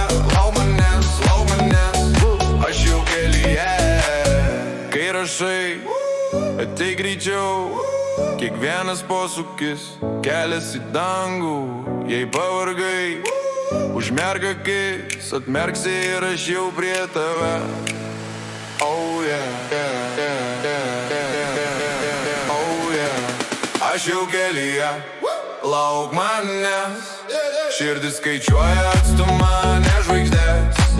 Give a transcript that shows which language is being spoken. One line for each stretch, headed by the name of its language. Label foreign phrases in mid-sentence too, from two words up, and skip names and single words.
Lithuanian: Lauk manęs, lauk manęs. Aš jau kelyje. Kai rašai, ateik greičiau. Kiekvienas posūkis, kelias į dangų. Jei pavargai, užmerk akis, atmerksi ir aš jau prie tave.
English: Oh yeah, yeah, yeah, yeah, yeah. Oh yeah.
Lithuanian: Aš jau kelyje, lauk manęs. Širdis skaičiuoja atstumą, ne žvaigždės.